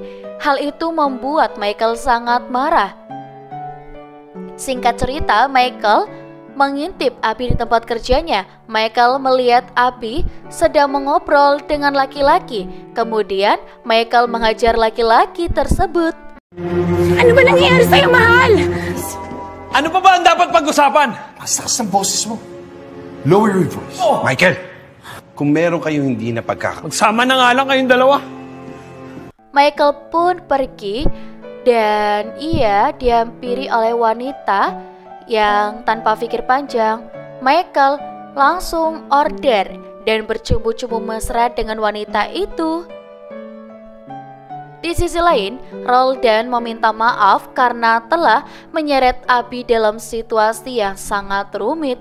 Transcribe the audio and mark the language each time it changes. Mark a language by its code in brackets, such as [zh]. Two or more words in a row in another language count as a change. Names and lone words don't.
[id] Hal itu membuat Michael sangat marah. Singkat cerita, Michael mengintip Abi di tempat kerjanya. Michael melihat Abi sedang mengobrol dengan laki-laki. Kemudian Michael menghajar laki-laki tersebut. [tl] Ano ba nangyayari sa'yo, mahal? Ano pa ba ang dapat pag-usapan? Masakas ang boses mo. [en] Lower your voice. [tl] Michael, kung meron kayong hindi na Magsama na nga lang kayong dalawa. [id] Michael pun pergi dan ia dihampiri oleh wanita yang tanpa pikir panjang. Michael langsung order dan bercumbu-cumbu mesra dengan wanita itu. Di sisi lain, Roldan meminta maaf karena telah menyeret Abi dalam situasi yang sangat rumit.